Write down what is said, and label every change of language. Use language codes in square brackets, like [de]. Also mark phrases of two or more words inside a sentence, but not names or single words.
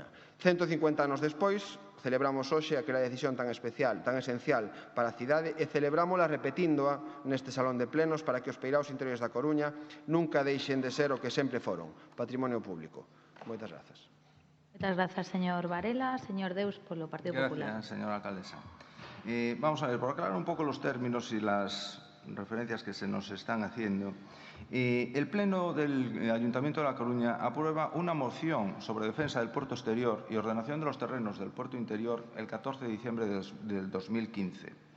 [gl] 150 anos despois, celebramos hoxe aquela decisión tan especial, tan esencial para a cidade e celebrámola repetíndoa neste salón de plenos para que os peiraos interiores da Coruña nunca deixen de ser o que sempre foron, patrimonio público. Moitas grazas. Moitas grazas, señor Varela. Señor Deus, polo Partido Popular. [es] Gracias, señora alcaldesa. Vamos a ver, por aclarar un poco los términos y las referencias que se nos están haciendo. El Pleno del Ayuntamiento de La Coruña aprueba una moción sobre defensa del puerto exterior y ordenación de los terrenos del puerto interior el 14 de diciembre del 2015.